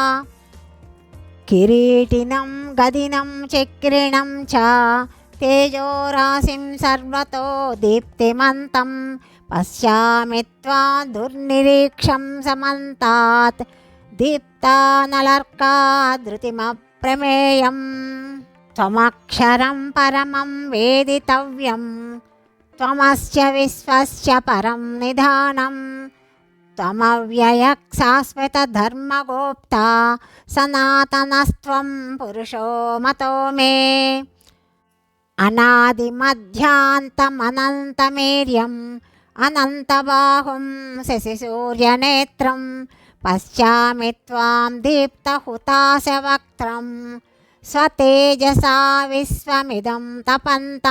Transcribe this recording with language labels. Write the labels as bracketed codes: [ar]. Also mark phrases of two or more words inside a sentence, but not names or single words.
[sa] కిరీటినం గదినం చక్రిణం చ తేజోరాశిం సర్వతో దీప్తిమంతం పశ్యామి త్వాం దుర్నిరీక్షం సమంతాత్ దీప్తానలర్కాధృతిమప్రమేయం. త్వమక్షరం పరమం వేదితవ్యం త్వమస్య విశ్వస్య పరం నిధానం త్వమవ్యయః శాశ్వత ధర్మగోప్తా సనాతనస్త్వం పురుషో మతో మే. అనాదిమధ్యాంతమనంతమేర్యం అనంతబాహుం శశిసూర్యనేత్రం పశ్యామి త్వాం దీప్తహుతాశవక్త్రం స్వతేజసా విశ్వమిదం తపంతం.